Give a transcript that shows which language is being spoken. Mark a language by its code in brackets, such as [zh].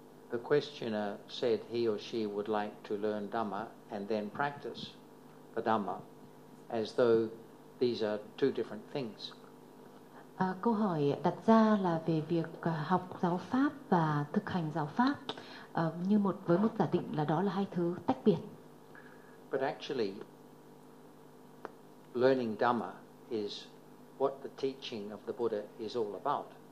[en] The questioner said he or she would like to learn Dhamma and then practice the Dhamma, as though these are two different things. [vi] Câu hỏi đặt ra là về việc học giáo pháp và thực hành giáo pháp với một giả định là đó là hai thứ tách biệt. [en] But actually, learning Dhamma is what the teaching of the Buddha is all about.